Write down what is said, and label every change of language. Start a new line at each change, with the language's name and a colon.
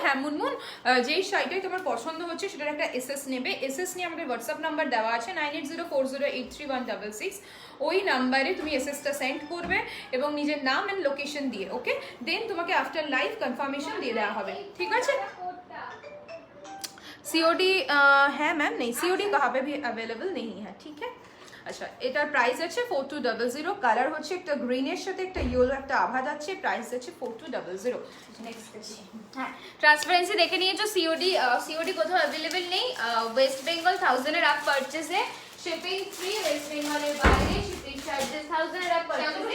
Bangla: হ্যাঁ মুনমুন, যেই শাড়িটাই তোমার পছন্দ হচ্ছে সেটার একটা এসএস নেবে, এসএস নিয়ে আমাদের হোয়াটসঅ্যাপ নাম্বার দেওয়া আছে 9804083166, ওই নাম্বারে তুমি এসএসটা সেন্ড করবে এবং নিজের নাম এন্ড লোকেশন দিয়ে, ওকে, দেন তোমাকে আফটার লাইভ কনফার্মেশন দিয়ে দেওয়া হবে, ঠিক আছে।
Hindi: सीओडी है मैम, नहीं सीओडी कहाँ पे भी अवेलेबल नहीं है, ठीक है।
Bangla: আচ্ছা এটার প্রাইস আছে 4200, কালার হচ্ছে একটা গ্রিনের সাথে একটা ইয়েলো একটা আভা যাচ্ছে, প্রাইস আছে 4200। নেক্সট দেখি, হ্যাঁ ট্রান্সপারেন্সি দেখে নিয়েছো, সিওডি কোথাও অ্যাভেলেবেল নেই, ওয়েস্ট বেঙ্গল 1000 এর আপ পারচেজে শিপিং ফ্রি, ওয়েস্ট বেঙ্গলের বাইরে শিপিং চার্জেস 1000 এর আপ পারচেজে।